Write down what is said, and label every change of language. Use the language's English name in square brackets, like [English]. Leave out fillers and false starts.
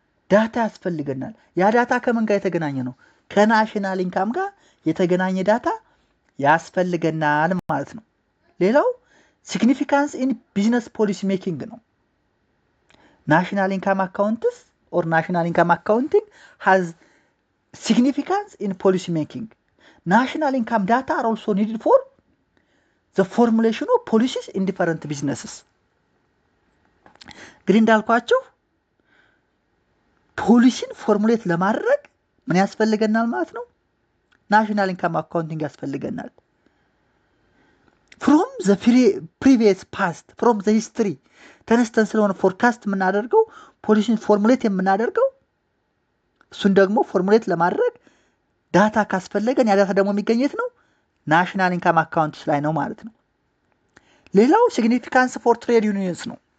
[Amharic] ዳታ ያስፈልገናል። ያ ዳታ ከምን ጋር የተገናኘ ነው? ከናሽናል ኢንካም ጋር የተገናኘ ዳታ ያስፈልገናል ማለት ነው። ሌላው ሲግኒፊካንስ ኢን ቢዝነስ ፖሊሲ ሜኪንግ ነው። [English] National income accountants or national income accounting has significance in policy making. National income data are also needed for the formulation of policies in different businesses. [Amharic] ግን እንዳልኳችሁ ፖሊሲን ፎርሙሌት ለማድረግ ምን ያስፈልገናል ማለት ነው? ናሽናል ኢንካም አካውንቲንግ ያስፈልገናል። [English] from the previous past, from the history [Amharic] ተነስተን ስለሆነ ፎርካስት የምናደርገው ፖሊሲን ፎርሙሌት የምናደርገው እሱን ደግሞ ፎርሙሌት ለማድረግ ዳታ ካስፈለገን ያ ዳታ ደግሞ የሚገኘት ነው ናሽናል ኢንካም አካውንትስ ላይ ነው ማለት ነው። ሌላው ሲግኒፊካንስ ፎር ትሬድ ዩኒየንስ ነው።